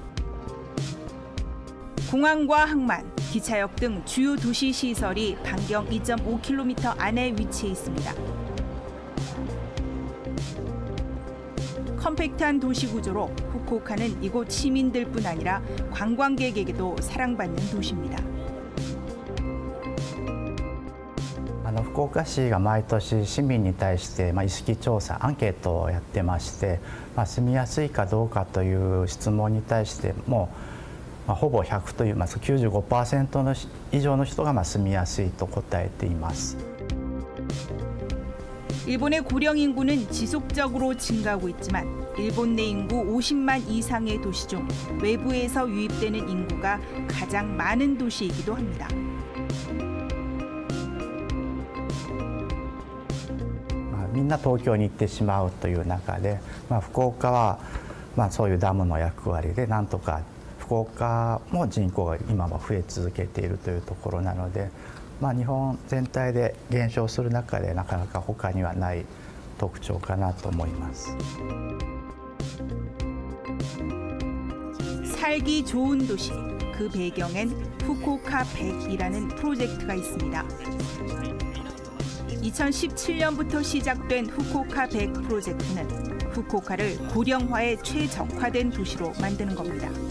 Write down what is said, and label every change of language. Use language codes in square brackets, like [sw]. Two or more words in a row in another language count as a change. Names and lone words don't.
[ko] 공항과 항만, 기차역 등 주요 도시 시설이 반경 2.5km 안에 위치해 있습니다. 컴팩트한 도시 구조로 후쿠오카는 이곳 시민들뿐 아니라 관광객에게도 사랑받는 도시입니다. [ja] 福岡市が毎年市民に対して意識調査アンケートをやってまして、住みやすいかどうかという質問に対してもほぼ100という95% の以上の人が住みやすいと答えています。 [ko] 일본의 고령 인구는 지속적으로 증가하고 있지만 일본 내 인구 50만 이상의 도시 중 외부에서 유입되는 인구가 가장 많은 도시이기도 합니다. [ja] みんな東京に行ってしまうという中で、福岡はそういうダムの役割でなんとか福岡も人口が今は増え続けているというところなので、日本全体で減少する中でなかなか他にはない特徴かなと思います。 [ko] 살기 좋은 도시, 그 배경엔 후쿠오카 100이라는 프로젝트가 있습니다. 2017년부터 시작된 후쿠오카 100 프로젝트는 후쿠오카를 고령화에 최적화된 도시로 만드는 겁니다.